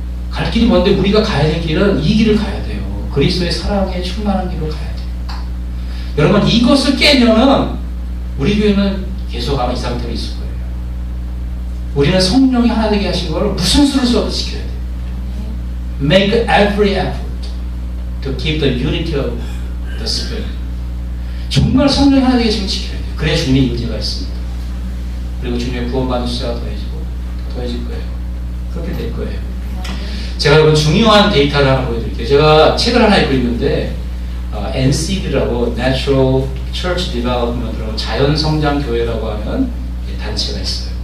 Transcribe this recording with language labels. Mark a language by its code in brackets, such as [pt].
[ko] 갈 길이 먼데 우리가 가야 될 길은 이 길을 가야 돼요. 그리스도의 사랑에 충만한 길로 가야 돼요. 여러분 이것을 깨면은 우리 교회는 계속 아마 이 상태로 있을 거예요. 우리는 성령이 하나 되게 하신 걸 무슨 수를 써도 지켜야 돼요. [en] Make every effort to keep the unity of the Spirit. [ko] 정말 성령이 하나 되게 하시면 지켜야 돼요. 그래야 주님의 임재가 있습니다. 그리고 주님의 구원받는 숫자가 더해질 거예요. 그렇게 될 거예요. 제가 여러분 중요한 데이터를 하나 보여드릴게요. 제가 책을 하나 읽고 있는데 NCD라고 Natural Church Development라고 자연성장교회라고 하는 단체가 있어요.